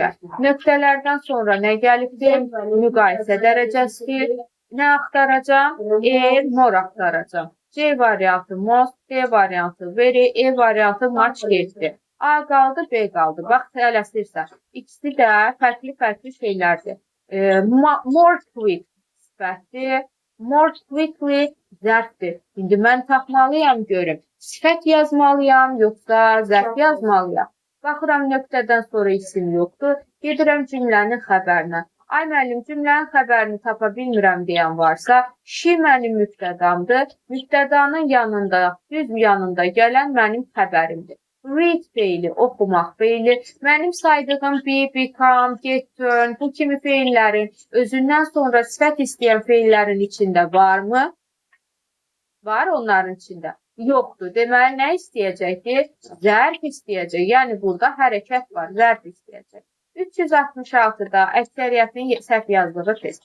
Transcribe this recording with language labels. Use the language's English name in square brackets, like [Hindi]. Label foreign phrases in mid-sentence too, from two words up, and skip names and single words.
[Azerbaijani] Nöqtələrdən sonra nə gəlibdir? Müqayisə dərəcəsi. Nə axtaracam? Elmore axtaracam. C variantı most, D variantı very, E variantı much getdi. A qaldı, B qaldı. Bax, tələsirsən. İkisi də fərqli şeylərdir. [English] More quick [Azerbaijani] sifətdir. [English] More quickly [Azerbaijani] zərfdir. İndi mən tapmalıyam görüm. Sifət yazmalıyam, yoxsa zərf yazmalıyam. Baxıram, nöqtədən sonra isim yoxdur. Gedirəm cümlənin xəbərinə. Ay müəllim, cümlənin xəbərini tapa bilmirəm deyən varsa, she mənim mübtədamdır. Mübtədanın yanında, düz yanında gələn mənim xəbərimdir. Read feili, oxumaq feili. Mənim saydığım [English] be, become, get, turn, [Azerbaijani] bu kimi feillərin özündən sonra sifət istəyən feillərin içində varmı? Var onların içində. Yoxdur. Deməli, nə istəyəcəkdir? Zərf istəyəcək. Yəni, burada hərəkət var. Zərf istəyəcək. 366-da əksəriyyətin səhv yazdığı test.